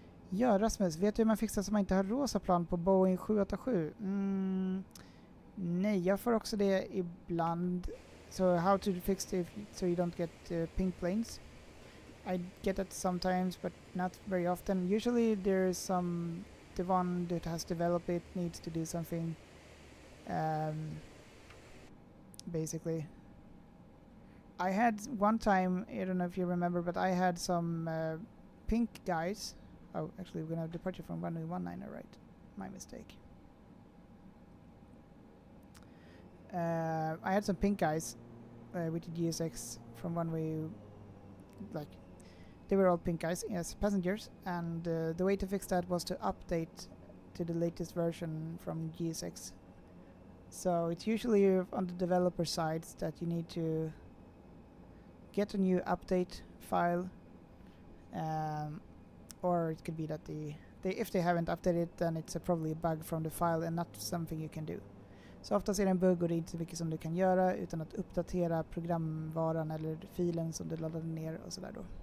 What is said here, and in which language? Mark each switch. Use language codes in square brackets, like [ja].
[sv] Ja, Rasmus, vet du hur man fixar så man inte har rosa plan på Boeing 787? Nej, jag får också det ibland. [en] So how to fix it so you don't get pink planes? I get that sometimes, but not very often. Usually there's the one that has developed it needs to do something. Basically, I had one time, I don't know if you remember, but I had some pink guys. Oh, actually we're gonna have departure from runway 19, right? My mistake. I had some pink guys with the GSX from runway, like, they were all pink guys, yes, passengers, and the way to fix that was to update to the latest version from GSX. So it's usually on the developer sides that you need to get a new update file, or it could be that if they haven't updated, then it's probably a bug from the file and not something you can do. [sv] Så oftast är det en bugg och det är inte så mycket som du kan göra utan att uppdatera programvaran eller filen som du laddade ner och sådär då.